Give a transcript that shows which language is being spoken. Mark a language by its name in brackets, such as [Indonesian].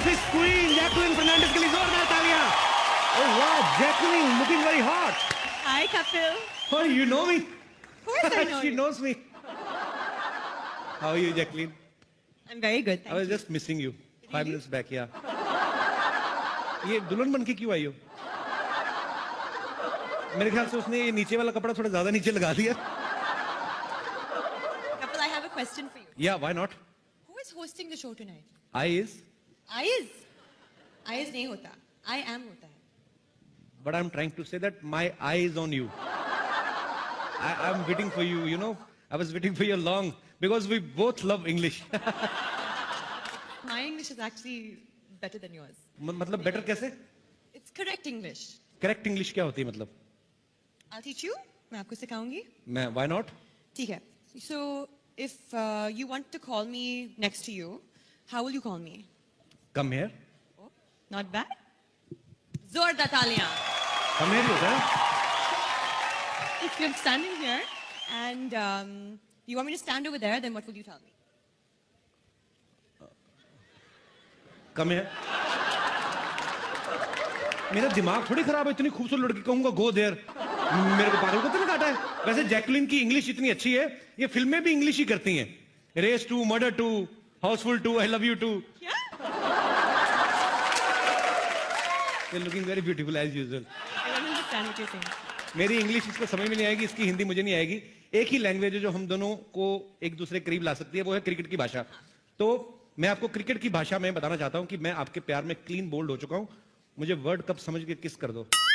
[Hindi] Queen Jacqueline Fernandez के लिए जोरदार तालियां। [English] Oh wow, Jacqueline looking very hot. Hi Kapil. Oh, you know me? Of course I know She you. knows me. How are you, Jacqueline? I'm very good. I was just missing you. 5 minutes back, yeah. [Hindi] ये दुल्हन बन के क्यों आई हो? मेरे ख्याल से उसने ये नीचे वाला कपड़ा थोड़ा ज्यादा नीचे लगा दिया। [English] Kapil, I have a question for you. Yeah, why not? Who is hosting the show tonight? I is. I is [Hindi] नहीं होता. [English] I am [Hindi] होता है. [English] But I'm trying to say that my eye is on you. I'm waiting for you, you know. I was waiting for you long because we both love English. My English is actually better than yours. [Hindi] मतलब better कैसे? [English] It's correct English. [Hindi] Correct English क्या होती है मतलब? [English] I'll teach you. [Hindi] मैं आपको सिखाऊंगी. मैं [English] why not? [Hindi] ठीक है. [English] So if you want to call me next to you, how will you call me? Come here. Oh, not bad. [Hindi] जोरदार तालियां. [English] Come here [Hindi] होता है? [English] If you're standing here and you want me to stand over there, then what will you tell me? कम है। [Hindi] मेरा दिमाग थोड़ी खराब है, इतनी खूबसूरत लड़की कहूंगा [English] go there, [Hindi] मेरे को पागल को तो नहीं काटा है। वैसे जैकलिन की इंग्लिश इतनी अच्छी है, ये फिल्में भी इंग्लिश ही करती हैं। Race 2, murder 2, Housefull 2, I love you 2। क्या? [English] You're looking very beautiful as usual. I don't understand what you're saying. [Hindi] मेरी इंग्लिश इसको समझ में नहीं आएगी, इसकी हिंदी मुझे नहीं आएगी। एक ही लैंग्वेज है जो हम दोनों को एक दूसरे के करीब ला सकती है, वो है क्रिकेट की भाषा। तो मैं आपको क्रिकेट की भाषा में बताना चाहता हूं कि मैं आपके प्यार में क्लीन बोल्ड हो चुका हूं। मुझे वर्ल्ड कप समझ के किस कर दो।